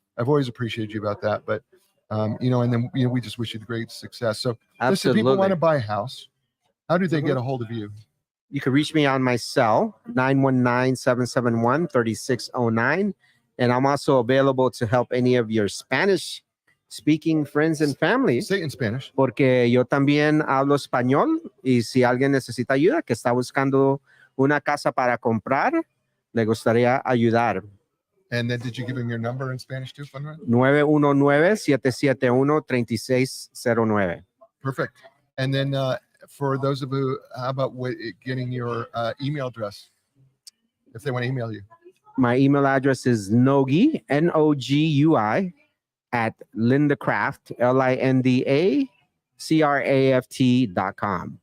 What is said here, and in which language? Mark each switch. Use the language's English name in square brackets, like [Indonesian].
[English] I've always appreciated you about that. But and then we just wish you the great success. So listen, people want to buy a house. How do they get a hold of you? You can reach me on my cell, 919-771-3609. And I'm also available to help any of your Spanish speaking friends and family. Say it in Spanish. [Spanish] Porque yo también hablo español. Y si alguien necesita ayuda, que está buscando una casa para comprar, le gustaría ayudar. [English] And then did you give him your number in Spanish too, Funrun? [Spanish] 919-771-3609. [English] Perfect. And then for those of you, how about getting your email address if they want to email you? My email address is Nogui, Nogui, at Linda Craft, LindaCraft.com.